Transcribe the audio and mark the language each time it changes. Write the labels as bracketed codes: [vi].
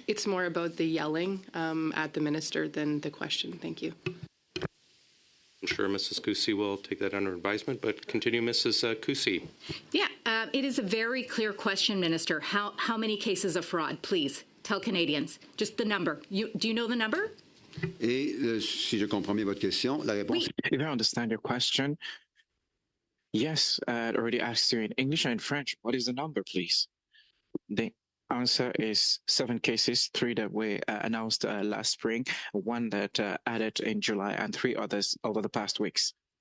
[en] It's more about the yelling at the minister than the question. Thank you. I'm sure Mrs. Kusi will take that under advisement, but continue, Mrs. Kusi. Yeah, it is a very clear question, Minister. How many cases of fraud, please? Tell Canadians. Just the number. Do you know the number? [fr] Et si je comprends bien votre question, la réponse. [en] If I understand your question, yes, I already asked you in English and in French. What is the number, please? The answer is 7 cases, 3 that were announced last spring, 1 that added in July, and 3 others over the past weeks.